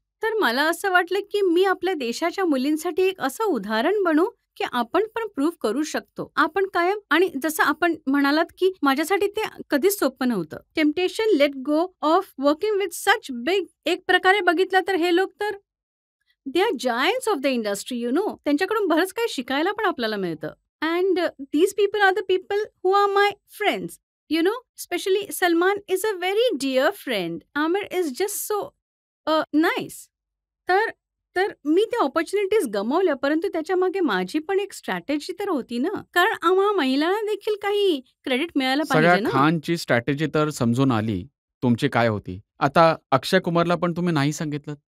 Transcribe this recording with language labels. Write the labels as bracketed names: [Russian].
[Marathi] तर मला असं वाटलं की मी आपल्या देशाच्या मुलींसाठी एक असं उदाहरण बनू की आपण पण प्रूव्ह करू शकतो. आपण कायम, आणि जसं आपण म्हणालात की माझ्यासाठी ते कधीच सोपं नव्हतं. [English] temptation let go of working with such big, [Marathi] एक प्रकारे बघितलं तर हे लोक तर [English] They are giants of the industry, you know. [Marathi] त्यांच्याकडून बरंच काही शिकायला पण आपल्याला मिळतं. [English] And these people are the people who are my friends, you know. Especially Salman is a very dear friend. Amir is just so nice. [Marathi] तर मी त्या opportunities गमावल्या, परंतु त्याच्या मागे माझी पण एक स्ट्रॅटेजी तर होती ना, कारण आम्हा महिलांना देखील काही क्रेडिट मिळायला सगळ्या पाहिजे ना. खानची स्ट्रॅटेजी तर समजून आली तुमची काय होती. आता अक्षय कुमारला पण तुम्ही नाही सांगितलं.